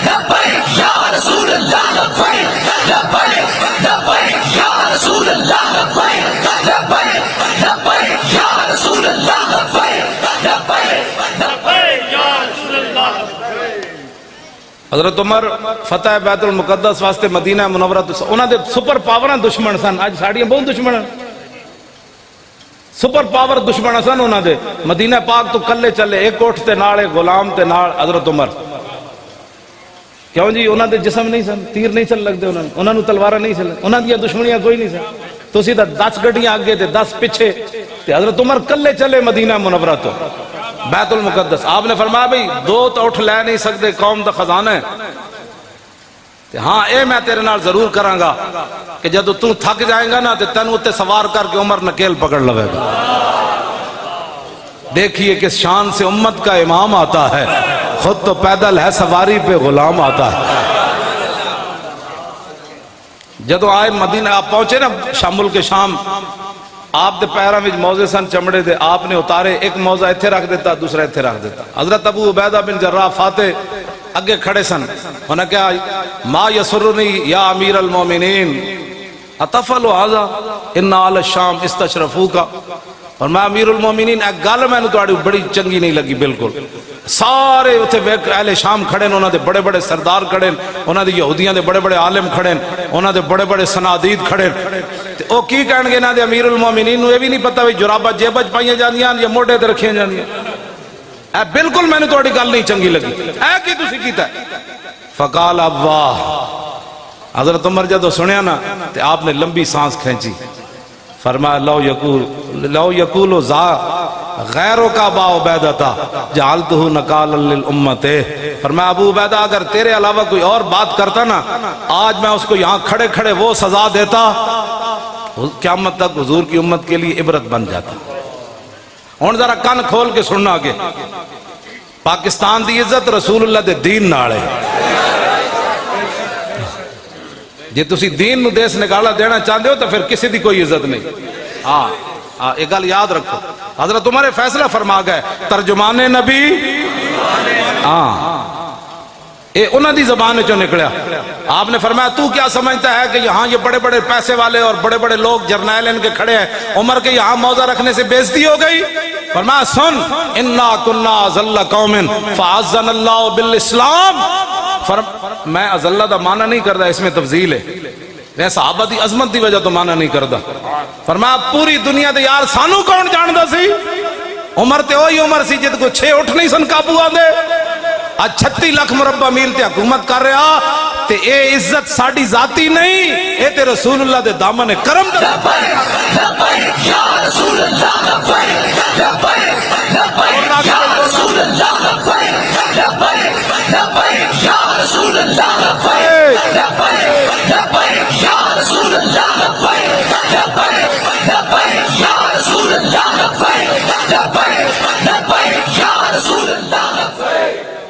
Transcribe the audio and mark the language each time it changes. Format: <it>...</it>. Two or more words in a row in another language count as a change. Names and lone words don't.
<ar>لبیک یا رسول اللہ لبیک لبیک لبیک یا رسول اللہ لبیک لبیک لبیک یا رسول اللہ لبیک لبیک لبیک یا رسول اللہ</ar> <pa>حضرت عمر فتح بیت المقدس واسطے مدینہ منورہ انہاں دے سپر پاوراں دشمن سن. اج ساڈیاں بہت دشمن</pa> <en>super power</en> <pa>دشمن سن انہاں دے. مدینہ پاک تو کلے چلے ایک اٹھ تے نال ایک غلام تے نال حضرت عمر. کیوں جی انہاں دے جسم نہیں سن, تیر نہیں چل لگدے انہاں نوں تلواراں نہیں چل, انہاں دیاں دشمنیاں کوئی نہیں سن. تسی تا 10 گڈیاں اگے تے 10 پیچھے تے حضرت عمر کلے چلے مدینہ منورہ تو بیت المقدس. آپ نے فرمایا بھئی دو تو اٹھ لے نہیں سکتے, قوم دا خزانہ ہے. ہاں اے میں تیرے نال ضرور کراں گا کہ جدو تو تھک جائیں گا نا تے تینوں تے سوار کر کے عمر نکیل پکڑ لگے گا.</pa> <ur>دیکھیے کس شان سے امت کا امام آتا ہے, خود تو پیدل ہے سواری پہ غلام آتا ہے.</ur> <pa>جدو آئے مدینہ آپ پہنچے نا شامل کے شام, آپ دے پیراں وچ موزے سن چمڑے دے, آپ نے اتارے, ایک موزہ ایتھے رکھ دیتا دوسرا ایتھے رکھ دیتا. حضرت ابو عبیدہ بن جراح فاتح اگے کھڑے سن. انہاں کہا</pa> <ar>ما یسرنی یا امیر المومنین اتفعل ھذا ان اہل الشام استشرفوک.</ar> <pa>اور میں امیر المومنین ایک گل میں نے تہاڈی بڑی چنگی نہیں لگی بالکل. سارے اتنے اہل شام کھڑے ہیں, انہاں دے بڑے بڑے سردار کھڑے ہیں, انہاں دے یہودیاں دے بڑے بڑے عالم کھڑے ہیں, انہاں دے بڑے بڑے صنادید کھڑے ہیں. تے او کی کہن گے نا دے امیر المومنین نو یہ بھی نہیں پتہ وی جرابہ جیب وچ پائیاں جاندیاں یا موڈے تے رکھیاں جاندیاں. اے بالکل میں نے تہاڈی گل نہیں چنگی لگی, اے کی تسی کیتا ہے؟ فقال واہ. حضرت عمر جدو سنیا نا تے آپ نے لمبی سانس کھینچی.</pa> <ar>فرمایا لو یقول ذا غیروں کا با عبیدہ جعلتہ نکالا للامت.</ar> <ur>فرمایا ابو عبیدہ اگر تیرے علاوہ کوئی اور بات کرتا نا آج میں اس کو یہاں کھڑے کھڑے وہ سزا دیتا, قیامت تک حضور کی امت کے لیے عبرت بن جاتا.</ur> <pa>ہن ذرا کان کھول کے سننا آگے. پاکستان دی عزت رسول اللہ دے دین نال ہے. جی تسی دین نو دیس نکالا دینا چاہتے ہو تو پھر کسی دی کوئی عزت نہیں. ہاں ایک گل یاد رکھو, حضرت عمر فیصلہ فرما گئے ترجمان نبی. اے انہاں دی زبان چوں نکلیا.</pa> <ur>آپ نے فرمایا تو کیا سمجھتا ہے کہ یہاں یہ بڑے بڑے پیسے والے اور بڑے بڑے لوگ جرنیل ان کے کھڑے ہیں, عمر کے یہاں موضع رکھنے سے بے عزتی ہو گئی؟</ur> <pa>فرمایا سن</pa> <ar>انا کنا ذل قوم فعزنا اللہ بالاسلام.</ar> <pa>میں ازلہ دا معنی نہیں کردا, اس میں تفضیل ہے. میں صحابہ دی عظمت دی وجہ تو معنی نہیں کردا. فرمایا پوری دنیا دے یار سانو کون جاندا سی؟ عمر تے وہی عمر سی جد کو 6 اٹھ نہیں سن قابو آندے. آج 36 لاکھ مربع میل تے حکومت کر رہا تے اے عزت ساڈی ذاتی نہیں, اے تے رسول اللہ دے دامن کرم دا.</pa> <ar>یا رسول اللہ لبیک لبیک لبیک یا رسول اللہ لبیک لبیک لبیک یا رسول اللہ لبیک لبیک لبیک یا رسول اللہ لبیک لبیک لبیک یا رسول اللہ لبیک لبیک لبیک یا رسول اللہ لبیک.</ar>